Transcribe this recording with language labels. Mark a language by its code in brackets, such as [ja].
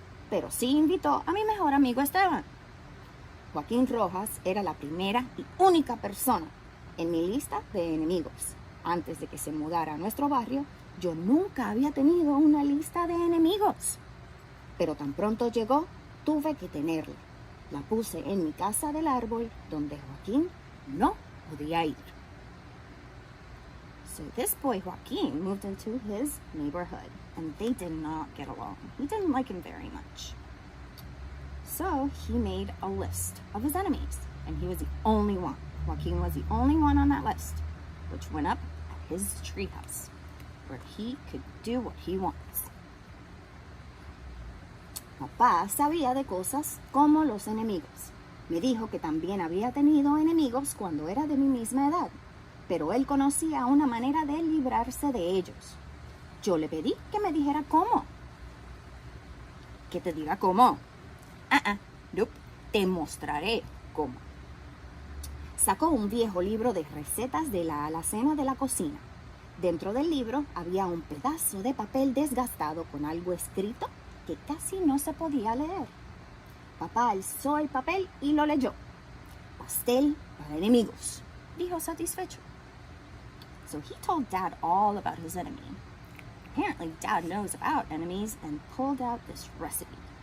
[es] Pero sí invitó a mi mejor amigo Esteban. Joaquín Rojas era la primera y única persona en mi lista de enemigos. Antes de que se mudara a nuestro barrio, yo nunca había tenido una lista de enemigos. Pero tan pronto llegó, tuve que tenerla. La puse en mi casa del árbol donde Joaquín no podía ir. [en] So this boy Joaquín moved into his neighborhood and they did not get along. He didn't like him very much. So he made a list of his enemies and he was the only one. Joaquín was the only one on that list, which went up at his treehouse, where he could do what he wants. [es] Papá sabía de cosas como los enemigos. Me dijo que también había tenido enemigos cuando era de mi misma edad, pero él conocía una manera de librarse de ellos. Yo le pedí que me dijera cómo. ¿Que te diga cómo? Nope. Te mostraré cómo. Sacó un viejo libro de recetas de la alacena de la cocina. Dentro del libro había un pedazo de papel desgastado con algo escrito que casi no se podía leer. Papá alzó el papel y lo leyó. Pastel para enemigos, dijo satisfecho. [en] So he told Dad all about his enemy. Apparently Dad knows about enemies and pulled out this recipe.